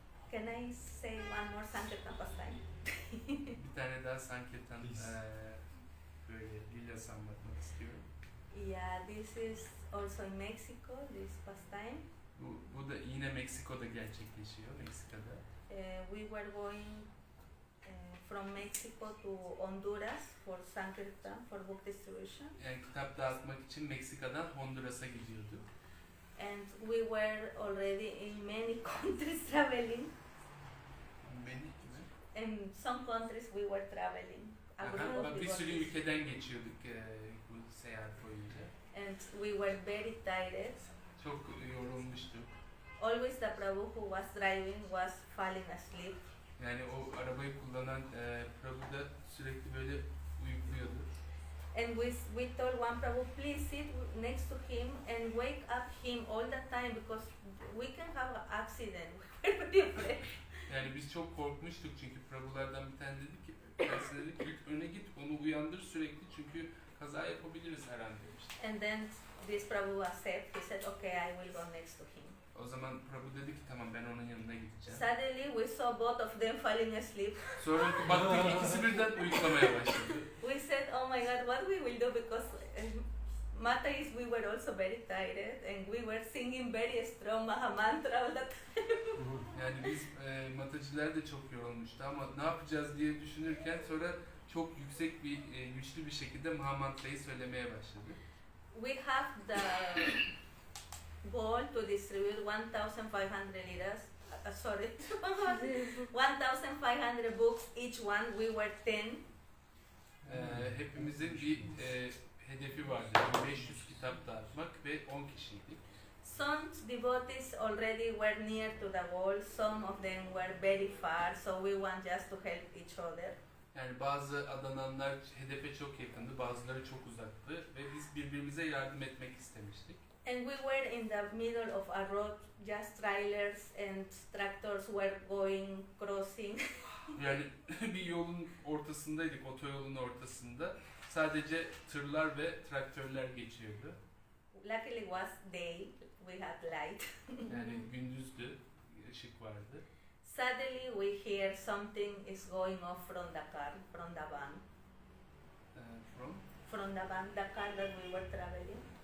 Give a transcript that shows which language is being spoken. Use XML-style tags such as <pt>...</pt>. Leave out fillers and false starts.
<en>Can I say one more Sankirtan pastime?</en> <tr>Bir tane daha Sankirtan böyle lilası anlatmak istiyorum.</tr> <en>Yeah, this is also in Mexico, this pastime.</en> <tr>Bu da yine Meksiko'da gerçekleşiyor, Meksika'da.</tr> <en>We were going from Mexico to Honduras for Sankirtan, for book distribution.</en> <tr>Yani kitap dağıtmak için Meksika'dan Honduras'a gidiyorduk.</tr> <en>And we were already in many countries traveling. In some countries we were traveling. A group of</en> <tr>Bir sürü</tr> <en>devotees.</en> <tr>ülkeden geçiyorduk bu seyahat boyunca.</tr> <en>And we were very tired.</en> <tr>Çok yorulmuştuk.</tr> <en>Always the Prabhu who was driving was falling asleep.</en> <tr>Yani o arabayı kullanan Prabhu da sürekli böyle uyukluyordu.</tr> <en>And we told one Prabhu, please sit next to him and wake up him all the time because we can have an accident. We were very afraid.</en> <tr>Yani biz çok korkmuştuk çünkü Prabhulardan bir tane dedi ki, kendisine dedi ki öne git onu uyandır sürekli çünkü kaza yapabiliriz her an demişti.</tr> <en>And then this Prabhu accepted. He said, okay, I will go next to him.</en> <tr>O zaman Prabhu dedi ki tamam ben onun yanına gideceğim.</tr> <en>Suddenly we saw both of them falling asleep.</en> <tr>Sonra baktık ikisi birden uyuklamaya başladı.</tr> <en>We said, oh my God, what we will do because Mata is we were also very tired and we were singing very strong Maha Mantra all the time.</en> <tr>Yani biz matacılar da çok yorulmuştu ama ne yapacağız diye düşünürken sonra çok yüksek bir güçlü bir şekilde Maha Mantra'yı söylemeye başladı.</tr> <en>We have the goal to distribute 1,500 liras. Sorry, 1,500 books each one. We were 10.</en> <tr>Hepimizin bir hedefi vardı. 500 kitap dağıtmak ve 10 kişiydik.</tr> <en>Some devotees already were near to the wall. Some of them were very far. So we want just to help each other.</en> <tr>Yani bazı adananlar hedefe çok yakındı, bazıları çok uzaktı ve biz birbirimize yardım etmek istemiştik.</tr> <en>And we were in the middle of a road, just trailers and tractors were going, crossing.</en> <tr>Yani bir yolun ortasındaydık, otoyolun ortasında. Sadece tırlar ve traktörler geçiyordu.</tr> <en>Luckily it was day, we had light.</en> <tr>Yani gündüzdü, ışık vardı.</tr> <en>Suddenly we hear something is going off from the car, from the van. From? From the van, the car that we were traveling.</en>